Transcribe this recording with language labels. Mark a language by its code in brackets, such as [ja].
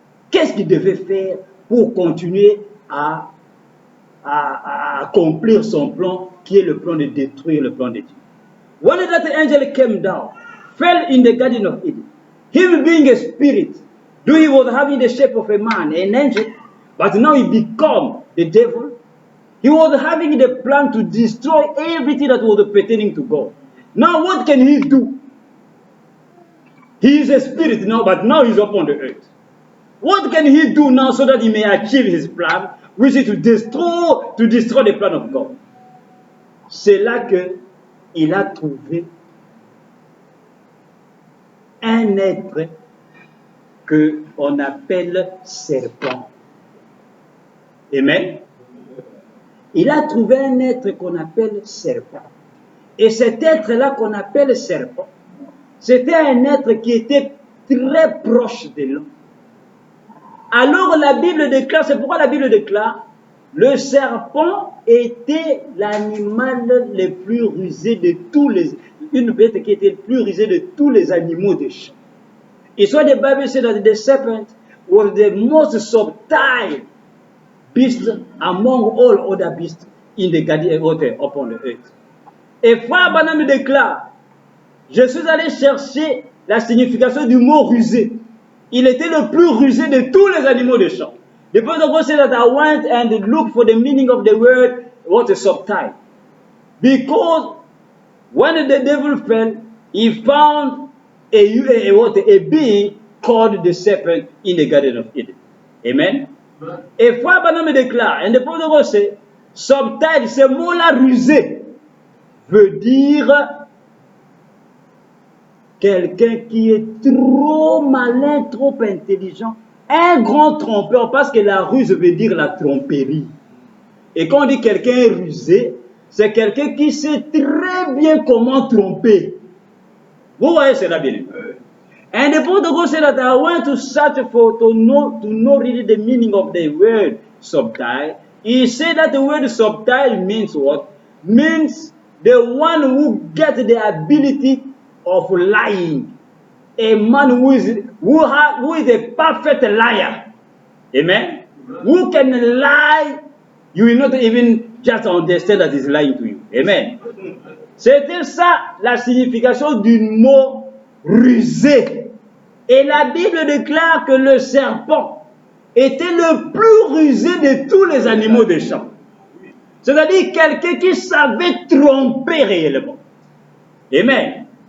[fr] Qu'est-ce qu'il devait faire pour continuer à accomplir son plan, qui est le plan de détruire le plan de Dieu? [en] When that angel came down, fell in the Garden of Eden, him being a spirit, though he was having the shape of a man, an angel, but now he became the devil. He was having the plan to destroy everything that was pertaining to God. Now what can he do? He is a spirit now, but now he's upon the earth. What can he do now so that he may achieve his plan, which is to destroy the plan of God? [fr] C'est là que il a trouvé un être qu'on appelle serpent. Amen. Il a trouvé un être qu'on appelle serpent. Et cet être-là qu'on appelle serpent, c'était un être qui était très proche de l'homme. Alors la Bible déclare, c'est pourquoi la Bible déclare, le serpent était l'animal le plus rusé de tous les... Une bête qui était le plus rusée de tous les animaux des champs. [en] Et so the Bible said that the serpent was the most subtle beast among all other beasts in the garden upon the earth. [fr] Et Frère Branham déclare, je suis allé chercher la signification du mot rusé. Il était le plus rusé de tous les animaux des champs. [en] The Bible said that I went and looked for the meaning of the word, what a subtle. Because when the devil fell, he found a being called the serpent in the Garden of Eden. Amen. [fr] Et Frère Branham déclare, [en] and the Bible says, subtle, [fr] ce mot-là rusé, veut dire quelqu'un qui est trop malin, trop intelligent, un grand trompeur, parce que la ruse veut dire la tromperie. Et quand on dit quelqu'un est rusé, c'est quelqu'un qui sait très bien comment tromper. Vous voyez cela bien. [en] And the Bible said that I went to search for to know really the meaning of the word subtle. He said that the word subtle means what? Means the one who gets the ability of lying. A man who is a perfect liar. Amen? Who can lie, you will not even just understand that he's lying to you. Amen? [fr] C'était ça la signification du mot rusé. Et la Bible déclare que le serpent était le plus rusé de tous les animaux des champs. C'est-à-dire quelqu'un qui savait tromper réellement. Amen.